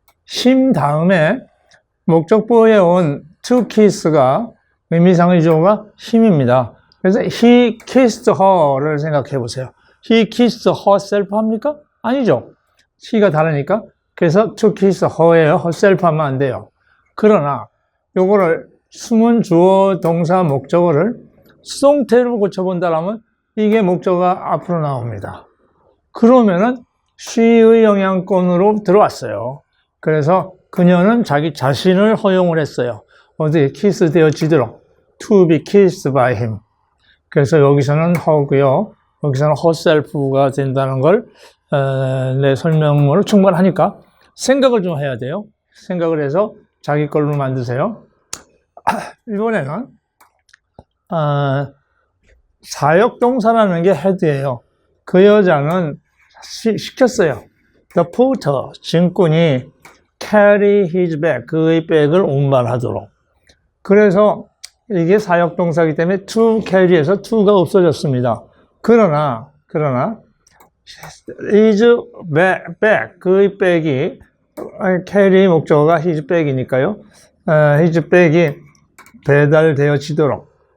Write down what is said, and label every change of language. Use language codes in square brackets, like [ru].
[ko] him 다음에 목적보에 온 to kiss가 의미상의 주어가 him입니다. 그래서 [en] he kissed her [ko] 를 생각해 보세요. [en] he kissed herself [ko] 합니까? 아니죠. he가 다르니까. 그래서 [en] to kiss her예요. [ko] herself 하면 안 돼요. 그러나 요거를 숨은 주어 동사 목적어를 수동태로 고쳐본다라면 이게 목적어가 앞으로 나옵니다. 그러면은 she의 영향권으로 들어왔어요. 그래서 그녀는 자기 자신을 허용을 했어요. 어디 키스 되어지도록 [en] to be kissed by him. [ko] 그래서 여기서는 her고요. 여기서는 herself가 된다는 걸 내 설명으로 충분하니까 생각을 좀 해야 돼요. 생각을 해서 자기 걸로 만드세요. 이번에는 사역동사라는 게 헤드예요. 그 여자는 시켰어요. [en] The porter, [ko] 증꾼이 [en] carry his bag, [ko] 그의 백을 운반하도록. 그래서 이게 사역동사이기 때문에 to carry에서 to가 없어졌습니다. 그러나 his bag, 그의 백이 carry 목적어가 his bag이니까요. his bag이 배달되어지도록.